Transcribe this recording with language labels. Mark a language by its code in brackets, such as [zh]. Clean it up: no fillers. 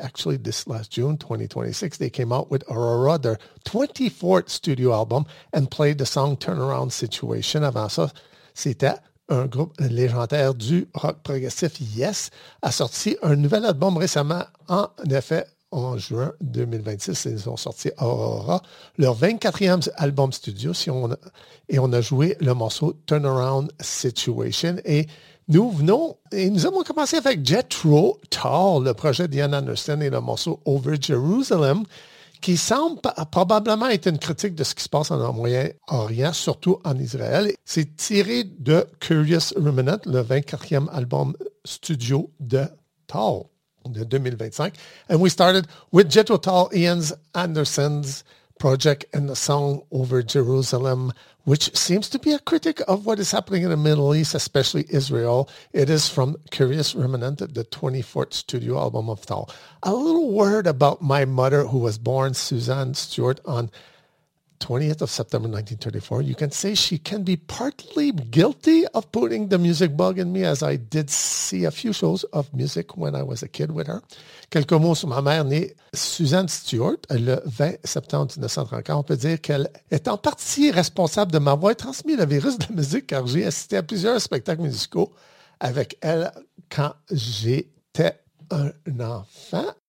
[en] Actually, this last June 2026, they came out with Aurora, their 24th studio album, and played the song Turnaround Situation. [fr] Avant ça, c'était un groupe légendaire du rock progressif, Yes, a sorti un nouvel album récemment. En effet, en juin 2026, ils ont sorti Aurora, leur 24e album studio, et on a joué le morceau Turnaround Situation. Et nous venons, et nous avons commencé avec Jethro Tull, le projet d'Ian Anderson et le morceau Over Jerusalem, qui semble probablement être une critique de ce qui se passe en Moyen-Orient, surtout en Israël. C'est tiré de Curious Remnant, le 24e album studio de Tull, de 2025. [en] And we started with Jethro Tull, Ian Anderson's project and the song Over Jerusalem, which seems to be a critic of what is happening in the Middle East, especially Israel. It is from Curious Remnant, the 24th studio album of Tull. A little word about my mother, who was born Suzanne Stewart on 20th of September, 1934. You can say she can be partly guilty of putting the music bug in me, as I did see a few shows of music when I was a kid with her. [fr] Quelques mots sur ma mère née Suzanne Stewart, le 20 septembre 1934. On peut dire qu'elle est en partie responsable de m'avoir transmis le virus de la musique, car j'ai assisté à plusieurs spectacles musicaux avec elle quand j'étais un enfant.